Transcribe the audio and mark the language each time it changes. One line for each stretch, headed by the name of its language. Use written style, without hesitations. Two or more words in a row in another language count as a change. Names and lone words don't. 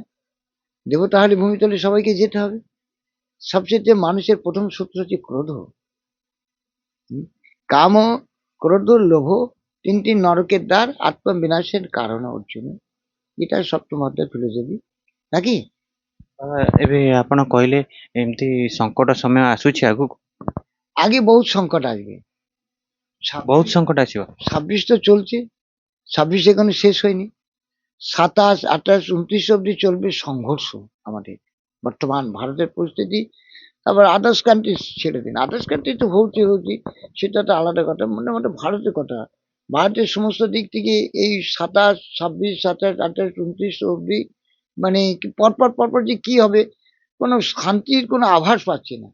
Bangla: দেবতা হলে ভূমিতলে সবাইকে যেতে হবে। সবচেয়ে মানুষের প্রথম শত্রু হচ্ছে ক্রোধ। কাম, ক্রোধ, লোভ, তিনটি নরকের দ্বার, আত্মবিনাশের কারণ অর্জুন। এটা সপ্তম অধ্যায় ফিলোসফি নাকি।
Odia: ଏବେ ଆପଣ କହିଲେ ଏମିତି ସଙ୍କଟ ସମୟ ଆସୁଛି ଆଗକୁ,
Bangla: আগে বহুত সংকট আসবে।
Odia: ବହୁତ ସଙ୍କଟ ଆସିବ।
Bangla: 26 তো চলছে, 26 এখনো শেষ হয়নি। 27, 28, 29 অব্দি চলবে সংঘর্ষ আমাদের বর্তমান ভারতের পরিস্থিতি। তারপর
English: others country
Bangla: ছেড়ে দিন,
English: others country
Bangla: তো হচ্ছে, সেটা তো আলাদা কথা। মোটামুটি ভারতের কথা, ভারতের সমস্ত দিক থেকে এই 27, 26, 27, 28, 29 অব্দি, মানে পরপর যে কি হবে, কোনো শান্তির কোনো আভাস পাচ্ছি না।